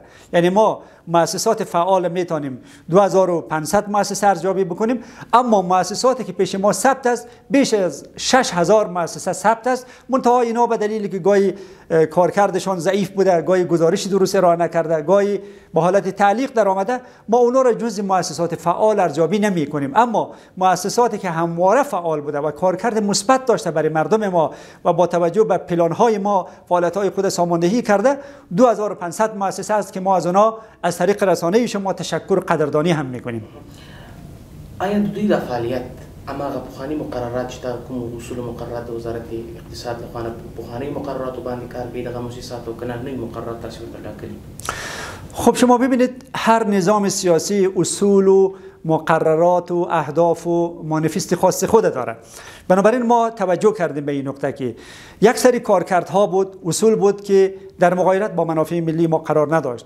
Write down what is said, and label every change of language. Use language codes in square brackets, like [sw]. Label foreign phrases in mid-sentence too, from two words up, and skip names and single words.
[fa] یعنی ما مؤسسات فعال میتونیم 2500 مؤسسه ارزیابی بکنیم، اما مؤسساتی که پیش ما ثبت است بیش از 6000 مؤسسه ثبت است، منتها اینا به دلیلی که گاهی کارکردشان ضعیف بوده، گاهی گزارش درست ارائه نکرده، گاهی با حالت تعلیق در آمده، ما اونا را جزء مؤسسات فعال ارزیابی نمی کنیم. اما مؤسساتی که همواره فعال بوده و کارکرد مثبت داشته برای مردم ما و با توجه به پلان‌های ما فعالیت‌های خود ساماندهی کرده 2500 مؤسسه است که ما از اونا از طریق رسانه شما تشکر و قدردانی هم میکنیم. [ps] آیا د دوی د فعالیت هماغه پخواني مقررات چې کوم اصول مقررات د وزارت اقتصاد لخوا پخواني مقرراتو باندې کار کوي دغه مؤسسات او کنه نوي مقررات تاسو ټاکلي؟ [fa] خب شما ببینید هر نظام سیاسی اصول و مقررات و اهداف و مانیفست خاص خود داره. بنابراین ما توجه کردیم به این نکته که یک سری کارکردها بود، اصول بود که در مغایرت با منافع ملی ما قرار نداشت.